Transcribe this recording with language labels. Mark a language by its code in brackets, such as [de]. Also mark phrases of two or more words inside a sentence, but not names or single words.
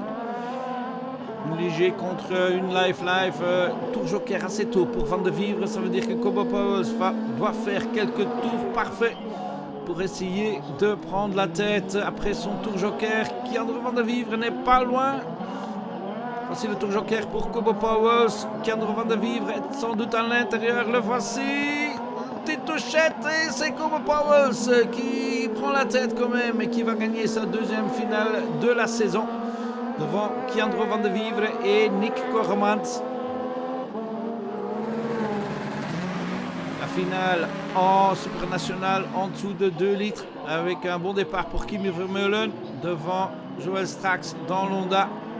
[fr] Léger contre une Life. Tour joker assez tôt pour Van de Vivre. Ça veut dire que Kobo Pauwels doit faire quelques tours parfaits pour essayer de prendre la tête après son tour joker. Jandro van de Vivre n'est pas loin. Voici le tour joker pour Kobo Pauwels. Jandro van de Vivre est sans doute à l'intérieur. Le voici. Touchette et c'est Kobo Pauwels qui prend la tête quand même et qui va gagner sa 2e finale de la saison devant Jandro van de Vivre et Nick Koremans. La finale en supranational en dessous de 2 litres avec un bon départ pour Kimi Vermeulen devant Joël Strax dans l'Honda.